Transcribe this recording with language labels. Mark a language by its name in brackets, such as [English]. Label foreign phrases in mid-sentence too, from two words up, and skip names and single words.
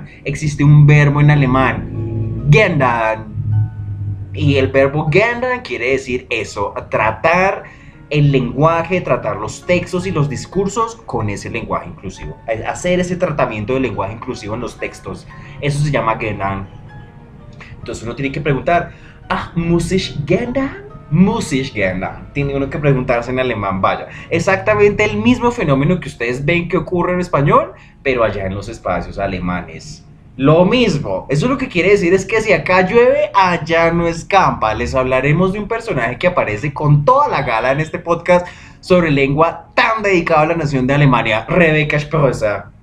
[Spanish] Existe un verbo en alemán, gendern, y el verbo gendern quiere decir eso, tratar el lenguaje, tratar los textos y los discursos con ese lenguaje inclusivo. Hacer ese tratamiento del lenguaje inclusivo en los textos. Eso se llama gendern. Entonces uno tiene que preguntar, [German] muss ich gendern? Muss ich gendern. [Spanish] Tiene uno que preguntarse en alemán, vaya. Exactamente el mismo fenómeno que ustedes ven que ocurre en español, pero allá en los espacios alemanes. Lo mismo, eso lo que quiere decir es que si acá llueve, allá no escampa. Les hablaremos de un personaje que aparece con toda la gala en este podcast sobre lengua tan dedicado a la nación de Alemania, Rebecca Sprosa.